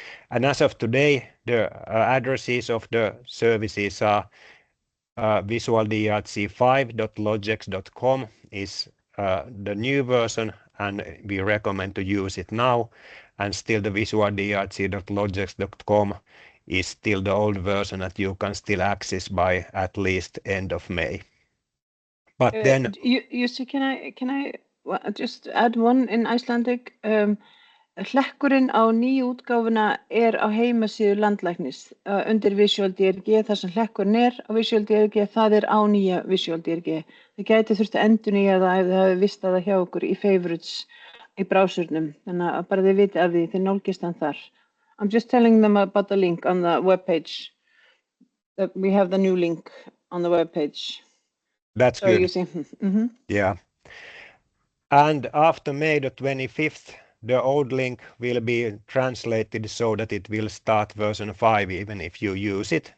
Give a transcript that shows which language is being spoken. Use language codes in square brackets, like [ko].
[en] And as of today, the addresses of the services are visualdrg5.logex.com is the new version, and we recommend to use it now. And still the visualdrg.logex.com is still the old version that you can still access by at least end of May. But then you see, can I just add one in Icelandic? [is] Hlekkurinn á nýju útgáfuna á heimasíðu landlæknis undir VisualDRG. Það sem hlekkurinn á VisualDRG, það á nýja VisualDRG. Það gæti þurft að endurnýja það ef þið hafið vistað það hjá okkur í favorites í browsernum. Þannig að bara þið vitið af því, þið nálgist hann þar. [en] I'm just telling them about the link on the webpage. We have the new link on the webpage. That's so good. You see. Yeah. And after May the 25th, the old link will be translated so that it will start version 5 even if you use it.